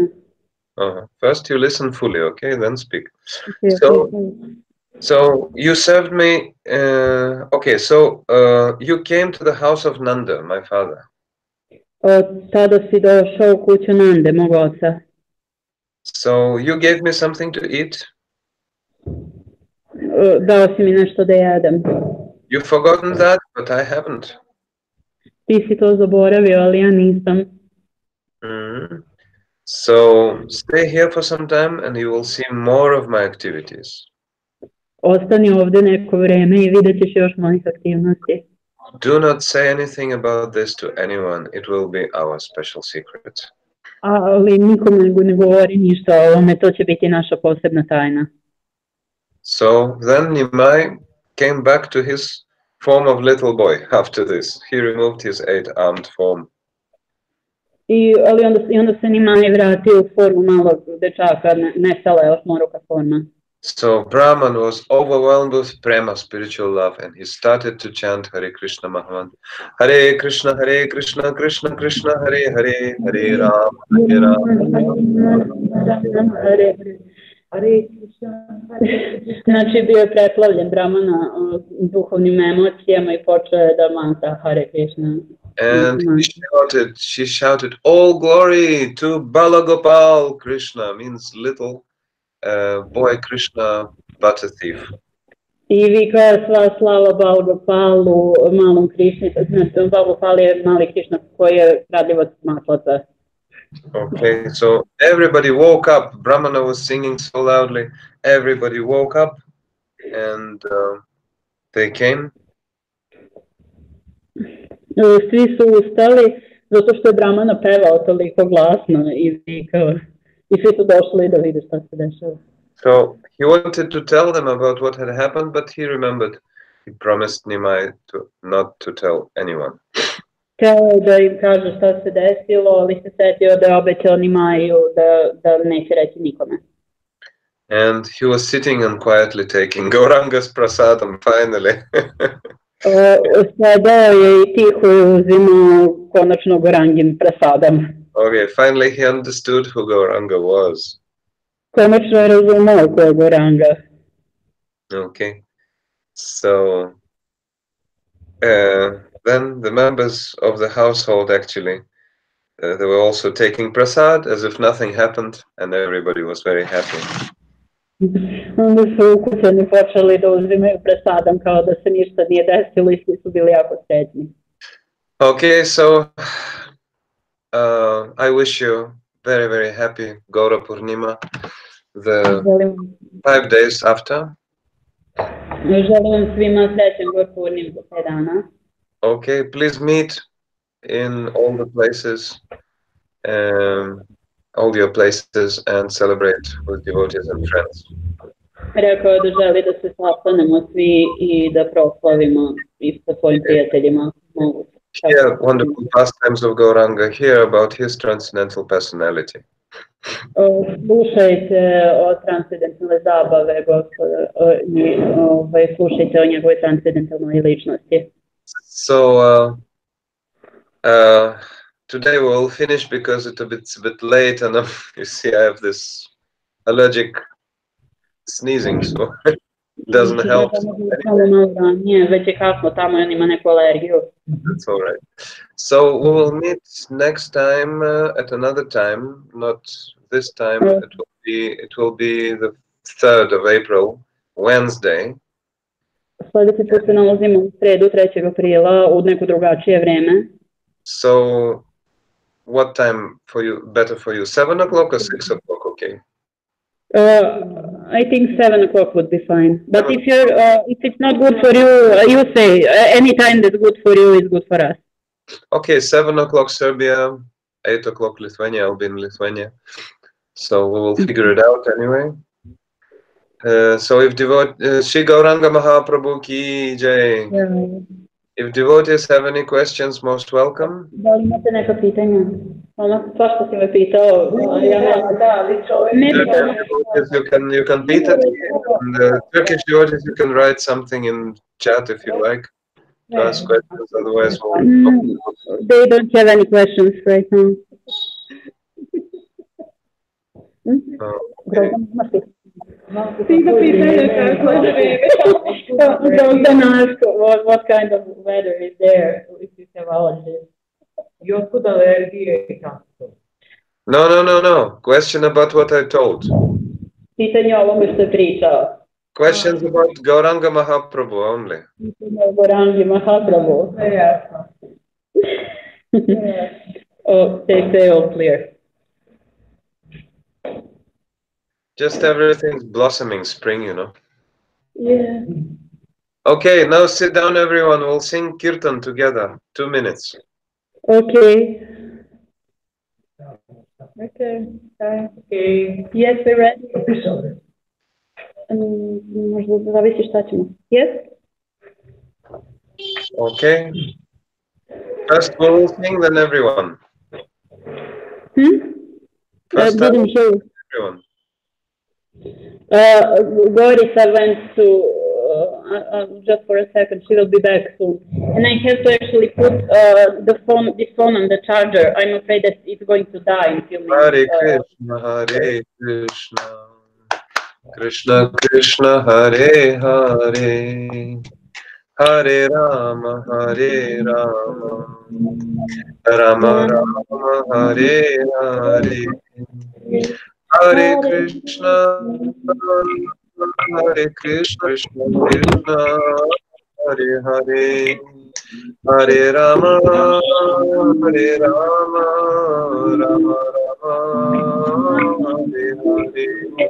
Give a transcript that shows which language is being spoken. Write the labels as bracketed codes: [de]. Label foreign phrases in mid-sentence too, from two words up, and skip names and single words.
[en] First you listen fully, okay, then speak. So you served me, you came to the house of Nanda, my father. [sr] Tada si došao u kuću Nande, mog oca. [en] So you gave me something to eat? [sr] Dao si mi nešto da jedem. [en] You've forgotten that, but I haven't. [sr] Ti si to zaboravio, ali ja nisam. [en] So stay here for some time and you will see more of my activities. [sr] Ostani ovde neko vreme I vidjet ćeš još mojih aktivnosti. [en] Do not say anything about this to anyone. It will be our special secret. [sr] Ali nikome ne govori ništa o ovome, to će biti naša posebna tajna. [en] So then Nimai came back to his form of little boy after this. He removed his 8-armed form. [sr] Ali onda se Nimai vratio u formu malog dečaka, nestala je osmoruka forma. [en] So Brahman was overwhelmed with prema, spiritual love, and he started to chant Hare Krishna Mahamantra. [sa] Hare Krishna, Krishna Krishna, Hare Hare, Hare Ram, Hare Ram. [sr] Znači bio je preplavljen Brahmana duhovnim emocijama I počeo je da mantra Hare Krishna. [en] And she shouted, all glory to Balagopal Krishna, means little boy Krishna, butter thief. [sr] I vikao je sva slava Balagopalu, malom Krišni, znači Balagopal je mali Krišna koji je kradljivac maslaca. [en] Okay, so everybody woke up. Brahmana was singing so loudly. Everybody woke up and they came. [sr] Svi su ustali zato što je Brahmana pevao toliko glasno I vikao. I svi su došli da vide šta se dešava. [en] So he wanted to tell them about what had happened, but he remembered he promised Nimai not to tell anyone. [sr] Hteo da im kaže šta se desilo, ali se setio da je obećao Nimaju da neće reći nikome. [en] And he was sitting and quietly taking Gauranga's prasadam finally. [sr] Sedeo je I tiho uzimao konačno Gaurangin prasadam. [en] Okay, finally he understood who Gauranga was. [sr] Konačno je razumeo ko je Gauranga. [en] Okay, so then the members of the household actually, they were also taking prasad as if nothing happened, and everybody was very happy. [sr] Onda su ukućani počeli da uzimaju prasadam kao da se ništa nije desilo I svi su bili jako srećni. [en] Okay, so I wish you very, very happy Gaura Purnima, the 5 days after. [sr] Želim vam svima srećan Gaura Purnim za 5 dana. [en] Okay, please meet in all the places, all your places, and celebrate with devotees and friends. [sr] Rekao je da želi da se sastanemo svi I da proslavimo I sa svojim prijateljima. [en] Hear wonderful pastimes of Gauranga, hear about his transcendental personality. [sr] Slušajte o transcendentalne zabave Gospoda I slušajte o njegovoj transcendentalnoj ličnosti. [en] So today we'll finish because it's a bit late, and you see I have this allergic sneezing, so it doesn't help. [sr] Već je kasno tamo I on ima neku alergiju. [en] That's all right. So we will meet next time at another time, not this time. It will be the 3rd of April, Wednesday. [sr] Sljedeći put se nalazimo u sredu 3. aprila u neko drugačije vreme. [en] So what time for you? Better for you? 7 o'clock or 6 o'clock? Okay. I think 7 o'clock would be fine. But if it's not good for you, you say any time that's good for you is good for us. Okay, 7 o'clock Serbia, 8 o'clock Lithuania. I'll be in Lithuania, so we will figure it out anyway. So if Shri Gauranga Mahaprabhu [hi] की जय. [en] If devotees have any questions, most welcome. [sr] Da li imate neka pitanja? Svašta si me pitao. [en] You can beat it. And the Turkish devotees, you can write something in chat if you like to ask questions. Otherwise, they don't have any questions right now. Don't ask what kind of weather is there if you have allergies. No. Question about what I told. [sr] Pitanje o ovome što je pričao. [en] Questions about Gauranga Mahaprabhu only. Gaurangi Mahaprabhu. Oh, they all clear. Just everything's blossoming spring, you know. Yeah. Okay, now sit down, everyone. We'll sing Kirtan together. 2 minutes. Okay. Okay. Yes, we're ready. [sr] Možda zavisi šta ćemo. [en] Yes? Okay. First we'll sing, then everyone. First time, everyone. Gorisa went to, just for a second, she will be back soon. And I have to actually put this phone on the charger. I'm afraid that it's going to die in a few minutes. [sa] Hare Krishna, Hare Krishna, Krishna Krishna, Hare Hare, Hare Rama, Hare Rama, Rama Rama, Hare Hare. Hare Krishna, Hare Krishna, Krishna Krishna, Hare Hare, Hare Rama, Hare Rama, Rama Rama, Hare Hare.